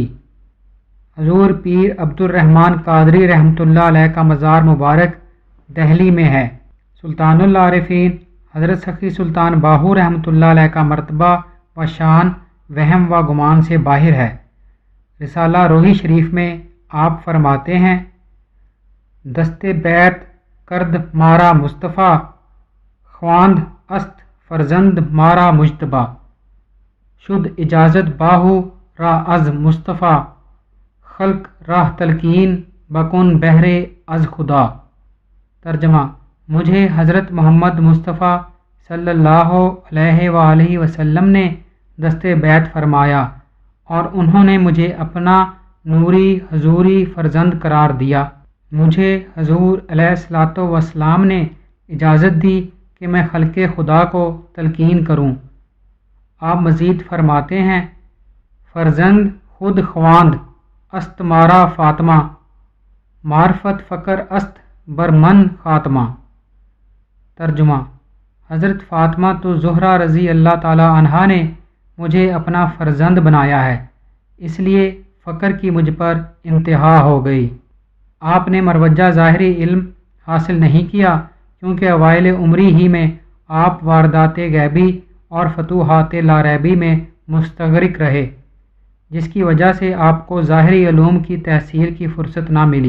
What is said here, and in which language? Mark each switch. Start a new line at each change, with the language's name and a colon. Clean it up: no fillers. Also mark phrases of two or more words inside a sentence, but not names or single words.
Urdu: حضور پیر عبد الرحمن قادری رحمۃ اللہ علیہ کا مزار مبارک دہلی میں ہے۔ سلطان العارفین حضرت سخی سلطان باہو رحمۃ اللہ علیہ کا مرتبہ و شان وہم و گمان سے باہر ہے۔ رسالہ روحی شریف میں آپ فرماتے ہیں
Persian: دست بیعت کرد مارا مصطفیٰ خواند است فرزند مارا مجتبیٰ شد اجازت باہو را از مصطفیٰ خلق راہ تلقین بکن بہر از خدا۔
Urdu: ترجمہ: مجھے حضرت محمد مصطفیٰ صلی اللہ علیہ وآلہ وسلم نے دست بیعت فرمایا اور انہوں نے مجھے اپنا نوری حضوری فرزند قرار دیا۔ مجھے حضور علیہ الصلوۃ والسلام نے اجازت دی کہ میں خلق خدا کو تلقین کروں۔ آپ مزید فرماتے ہیں،
Persian: فرزند خود خواند است مارا فاطمہ، معرفت فقر است برمن خاتمہ۔
Urdu: ترجمہ: حضرت فاطمہ تو زہرا رضی اللہ تعالی عنہا نے مجھے اپنا فرزند بنایا ہے، اس لیے فقر کی مجھ پر انتہا ہو گئی۔ آپ نے مروجہ ظاہری علم حاصل نہیں کیا کیونکہ اوائل عمری ہی میں آپ واردات غیبی اور فتوحات لاریبی میں مستغرق رہے، جس کی وجہ سے آپ کو ظاہری علوم کی تحصیل کی فرصت نہ ملی۔